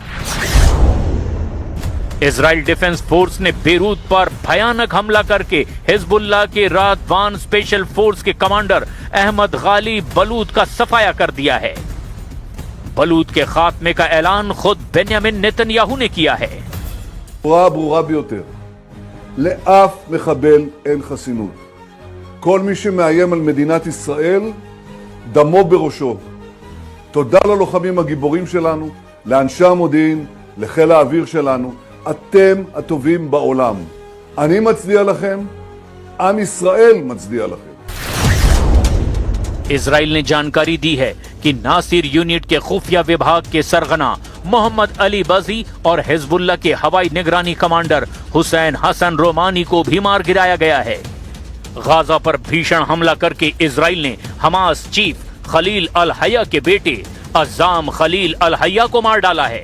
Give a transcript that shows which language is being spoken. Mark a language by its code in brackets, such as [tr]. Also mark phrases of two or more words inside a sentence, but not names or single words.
[hi] इजराइल डिफेंस फोर्स ने बेरूत पर भयानक हमला करके हिजबुल्लाह के रादवान स्पेशल फोर्स के कमांडर अहमद गाली बलूत का सफाया कर दिया है। बलूत के खात्मे का ऐलान खुद बेन्यामिन नेतन्याहू ने किया है। [he] ברורה ביותר, לאף מחבל אין חסינות. כל מי שמאיים על מדינת ישראל, דמו בראשו. תודה ללוחמים הגיבורים שלנו, לאנשי המודיעין, לחיל האוויר שלנו. אתם הטובים בעולם. אני מצדיע לכם, עם ישראל מצדיע לכם. [hi] इजराइल ने जानकारी दी है कि नासिर यूनिट के खुफिया विभाग के सरगना मोहम्मद अली बजी और हिजबुल्लाह के हवाई निगरानी कमांडर हुसैन हसन रोमानी को भी मार गिराया गया है। गाजा पर भीषण हमला करके इजराइल ने हमास चीफ खलील अल हया के बेटे अज़ाम खलील अल हया को मार डाला है।